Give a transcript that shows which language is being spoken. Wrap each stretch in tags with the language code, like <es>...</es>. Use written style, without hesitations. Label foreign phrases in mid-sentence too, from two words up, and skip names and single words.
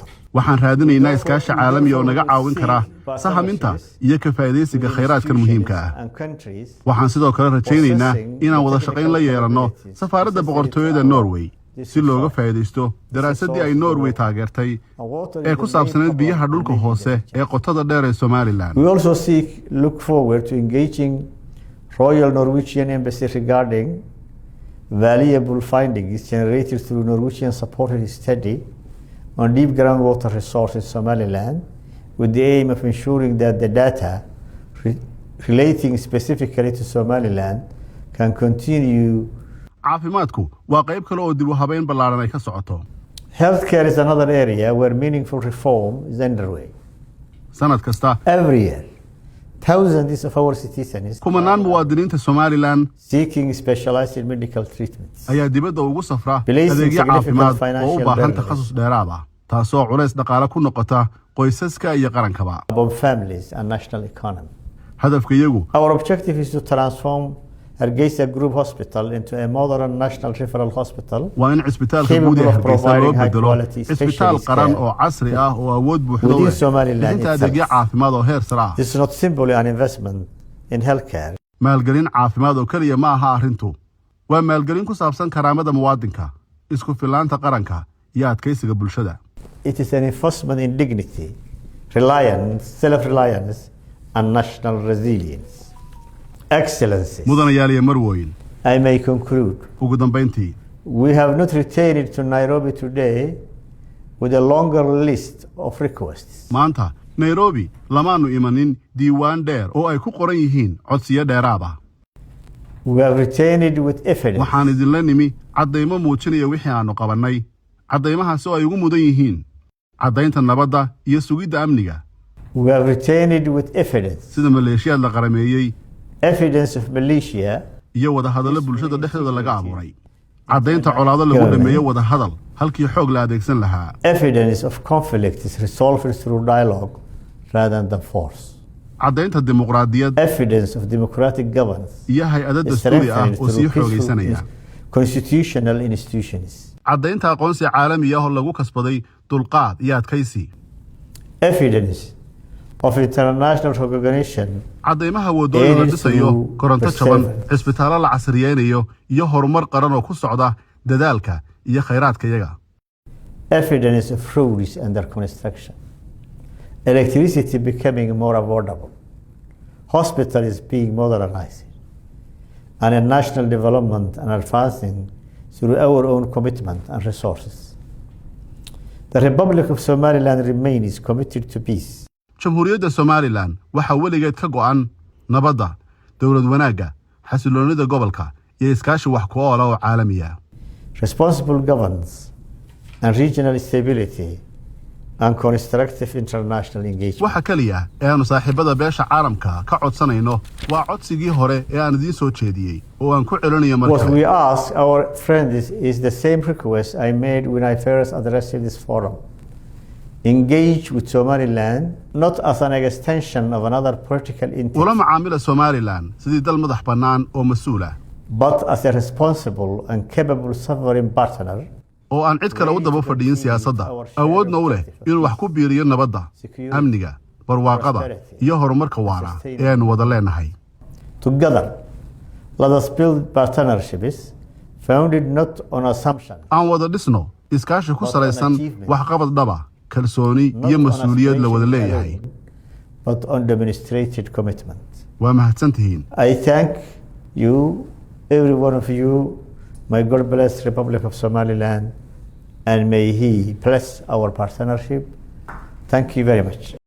<so>waxaan raadinaynaa iskaashi caalami oo naga caawin kara sahaminta iyo ka faa'iidaysiga khayraadkan muhiimka ah. waxaan sidoo kale rajaynaynaa inaan wada shaqayn la yeelanno safaaradda boqortooyada Norway si looga faa'iidaysto daraasaddii ay Norway taageertay ee ku saabsaneyd biyaha dhulka hoose ee qotada dheer ee Somaliland.</so> <en>We also look forward to engaging Royal Norwegian Embassy regarding valuable findings generated through Norwegian supported study on deep groundwater resources in Somaliland with the aim of ensuring that the data relating specifically to Somaliland can continue.</en> <so>caafimaadku waa qayb kale oo dib u habeyn ballaaran ay ka socoto.</so> <en>Healthcare is another area where meaningful reform is underway.</en> <so>sanad kasta</so> <en>Every year, thousands of our citizens</en> <so>kumanaan muwaadiniinta Somaliland</so> <en>seeking specialized medical treatments.</en> <so>ayaa dibadda ugu safra</so> <en>Placing</en> <so>adeegyo</so> <en>significant</en> <so>caafimaad oo u</so> <en>financial</en> <so>baahan</so> <en>burdens.</en> <so>takhasus dheeraad ah taasoo culays dhaqaale ku noqota qoysaska iyo qarankaba.</so> <en>Upon families and national economy.</en> <so>hadafkayagu</so> <en>Our objective is to transform Hargeysa Group Hospital into a modern national referral hospital</en> <so>waa in cisbitaalka guud ee Hargeysa loo bedelo cisbitaal qaran oo casri ah oo awood buuxda u leh inta adeegyo caafimaad oo heer sare ah.</so> <en>This is not simply an investment in healthcare.</en> <so>maalgelin caafimaad oo kaliya ma aha arrintu waa maalgelin ku saabsan karaamada muwaadinka isku filaanta qaranka iyo adkeysiga bulshada.</so> <en>It is an investment in dignity, reliance, self-reliance and national resilience. Excellencies,</en> <so>mudanayaal iyo marwooyin,</so> <en>I may conclude.</en> <so>ugu dambeyntii,</so> <en>We have not returned to Nairobi today with a longer list of requests.</en> <so>maanta Nairobi lamaanu imanin diiwaan dheer oo ay ku qoran yihiin codsiyo dheeraad ah.</so> <en>We have returned with evidence.</en> <so>waxaan idinla nimi caddaymo muujinaya wixii aanu qabannay caddaymahaas oo ay ugu mudan yihiin caddaynta nabadda iyo sugidda amniga.</so> <en>We have returned with evidence.</en> <so>sida maleeshiyaad la qarameeyey,</so> <en>Evidence of militia.</en> <so>iyo wadahadallo bulshada dhexdooda laga abuuray. caddaynta colaado lagu dhameeyo wadahadal halkii xoog la adeegsan lahaa.</so> <en>Evidence of conflict is resolved through dialogue rather than force.</en> <so>caddaynta dimuqraadiyad.</so> <en>Evidence of democratic governance.</en> <so>iyo hay-adda dastuuri ah oo sii xoogaysanaya.</so> <en>Constitutional institutions.</en> <so>caddaynta aqoonsi caalami ah oo lagu kasbaday dulqaad iyo adkaysi.</so> <en>Evidence of international recognition.</en> <so>caddaymaha wadooyin la dhisayo, koronto jaban, cisbitaallo la casriyeynayo iyo horumar qaran oo ku socda dadaalka iyo khayraadka iyaga.</so> <en>Evidence of roads under construction. Electricity becoming more affordable. Hospitals being modernized. And a national development and advancing through our own commitment and resources. The Republic of Somaliland remains committed to peace.</en> <so>jamhuuriyadda Somaliland waxa weligeed ka go'an nabadda, dawlad wanaagga, xasiloonida gobolka iyo iskaashi wax ku ool ah oo caalami ah.</so> <en>Responsible governance and regional stability and constructive international engagement.</en> <so>waxa kaliya ee aanu saaxiibada beesha caalamka ka codsanayno waa codsigii hore ee aan idiin soo jeediyey oo aan ku celinayo</so> <en>What</en> <so>markale.</so> <en>we ask our friends is the same request I made when I first addressed this forum. Engage with Somaliland not as an extension of another political entity,</en> <so>ula macaamila Somaliland sidii dal madax bannaan oo mas'uul ah</so> <en>but as a responsible and capable sovereign partner.</en> <so>oo aan cid kale u daba fadhiyin siyaasadda, awoodna u leh inuu wax ku biiriyo nabadda, amniga, barwaaqada iyo horumarka waara ee aanu wada leenahay.</so> <en>Together, let us build partnerships founded not on assumption,</en> <so>aan wada dhisno iskaashi ku salaysan waxqabad dhaba, kalsooni iyo mas'uuliyad la wada leeyahay.</so> <en>but on demonstrated commitment.</en> <so>waa mahadsantihiin.</so> <en>I thank you, every one of you. May God bless Republic of Somaliland and may He bless our partnership. Thank you very much.</en>